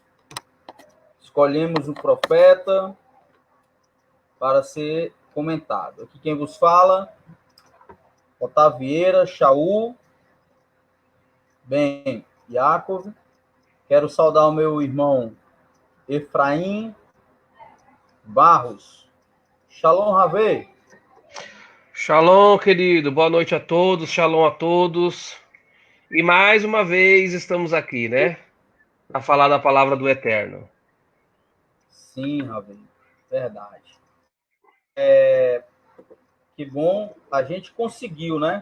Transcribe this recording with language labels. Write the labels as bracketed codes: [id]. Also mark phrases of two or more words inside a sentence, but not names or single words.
[pt] Escolhemos o profeta para ser comentado. Aqui quem vos fala, Otávio Vieira, Shaul, Ben Yaakov. Quero saudar o meu irmão Efraim Barros. Shalom, Ravê. Shalom, querido. Boa noite a todos. Shalom a todos. E mais uma vez estamos aqui, né? Para falar da palavra do Eterno. Sim, Ravê. Verdade. Que bom. A gente conseguiu, né?